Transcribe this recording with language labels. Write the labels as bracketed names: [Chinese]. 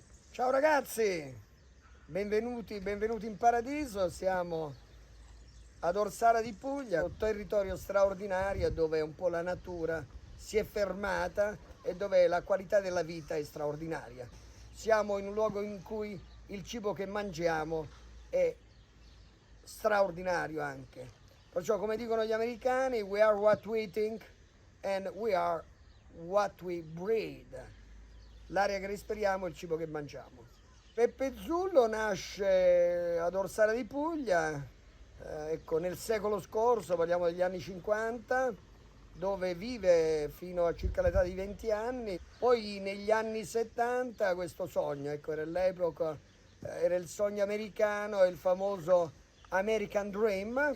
[Italian] Ciao ragazzi, benvenuti in paradiso, siamo ad Orsara di Puglia, un territorio straordinario dove un po' la natura si è fermata e dove la qualità della vita è straordinaria. Siamo in un luogo in cui il cibo che mangiamo è straordinario anche. Perciò, come dicono gli americani, [English] we are what we think and we are what we breathe. [Italian] L'aria che respiriamo è il cibo che mangiamo. Peppe Zullo nasce ad Orsara di Puglia, ecco, nel secolo scorso, parliamo degli anni 50, dove vive fino a circa l'età di 20 anni. Poi negli anni 70 questo sogno, ecco, era l'epoca, era il sogno americano, il famoso American Dream.